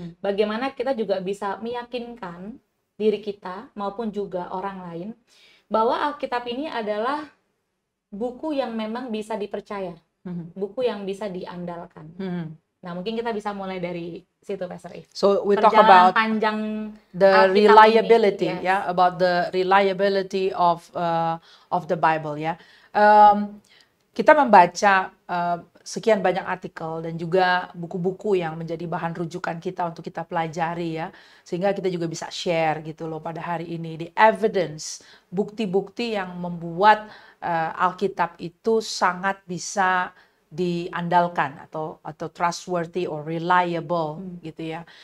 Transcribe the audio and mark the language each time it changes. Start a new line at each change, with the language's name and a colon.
Indonesian: Bagaimana kita juga bisa meyakinkan diri kita maupun juga orang lain bahwa Alkitab ini adalah buku yang memang bisa dipercaya, buku yang bisa diandalkan. Nah, mungkin kita bisa mulai dari situ, Pastor If.
English: So we talk about
Indonesian: panjang
English: the reliability,
Indonesian: ini. Yes.
English: About the reliability of the Bible,
Indonesian: kita membaca sekian banyak artikel dan juga buku-buku yang menjadi bahan rujukan kita untuk kita pelajari ya, sehingga kita juga bisa share gitu loh pada hari ini
English: the evidence,
Indonesian: bukti-bukti yang membuat Alkitab itu sangat bisa diandalkan atau
English: trustworthy or reliable
Indonesian: gitu ya.